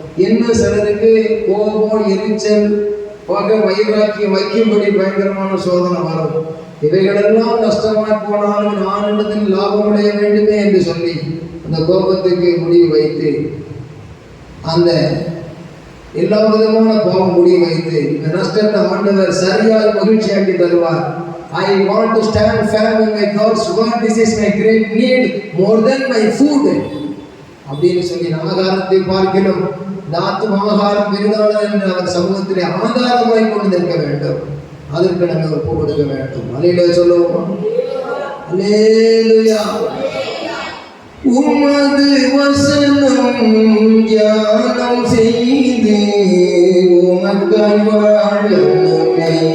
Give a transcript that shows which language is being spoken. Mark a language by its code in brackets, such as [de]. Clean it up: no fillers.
[ta] இன்னும் சிலருக்கு கோபம், எரிச்சல், பகை, வைராக்கியம் வைக்கும்படி பயங்கரமான சோதனை வரும். இவைகளெல்லாம் நஷ்டமாய் போனாலும் நான் இடத்தில் லாபம் அடைய வேண்டுமே என்று சொல்லி அந்த கோபத்துக்கு முடிவு வைத்து, அந்த எல்லா விதமான கோபம் முடிவு வைத்து இந்த நஷ்டத்தை ஆண்டவர் சரியாக மகிழ்ச்சியாக்கி தருவார். [en] I want to stand firm in my God's word. This is my great need more than my food. [ta] அப்படின்னு சொல்லி ஆகாரத்தை பார்க்கணும். ஆத்மாகாரம் விருதாளர் என்று அவர் சமூகத்திலே ஆதாரமாய் கொண்டு நிற்க வேண்டும். அதற்கு நம்ம ஒப்பு கொடுக்க வேண்டும். அல்லேலூயா சொல்லுவோம். அல்லேலூயா. உமது வசனம் தியானம் செய்து உமக்காய் வாழணுமே.